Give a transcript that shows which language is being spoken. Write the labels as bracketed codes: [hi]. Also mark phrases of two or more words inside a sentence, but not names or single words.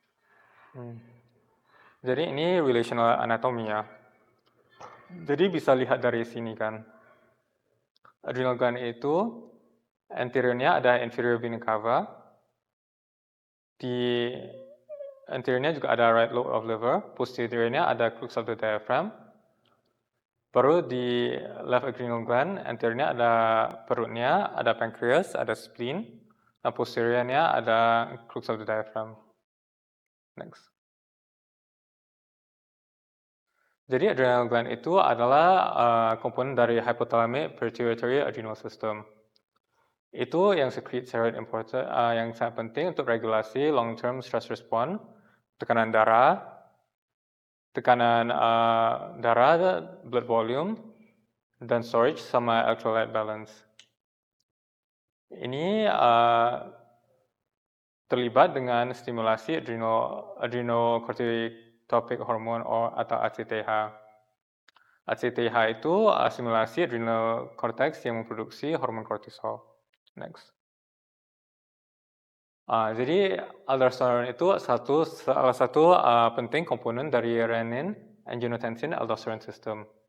[id] Jadi ini [en] relational anatomy [id] ya. Jadi bisa lihat dari sini kan. [en] Adrenal gland [id] itu anteriornya ada [en] inferior vena cava. [id] Di anteriornya juga ada [en] right lobe of liver. [id] Posteriornya ada [en] crux of the diaphragm. [id] Baru di [en] left adrenal gland, [id] anteriornya ada perutnya, ada pancreas, ada spleen. Nah, posteriornya ada [en] crux of the diaphragm. [id] Next. Jadi [en] adrenal gland [id] itu adalah komponen dari [en] hypothalamic pituitary adrenal system. [id] Itu yang [en] secrete steroid important, [id] yang sangat penting untuk regulasi [en] long-term stress response, [id] tekanan darah, [en] blood volume, [id] dan storage sama [en] electrolyte balance. [id] Ini terlibat dengan stimulasi [en] adrenocorticotropic hormone [id] atau ACTH. ACTH itu stimulasi [en] adrenal cortex [id] yang memproduksi hormon kortisol. Next. Jadi aldosterone itu salah satu penting komponen dari [en] renin, angiotensin, aldosterone system.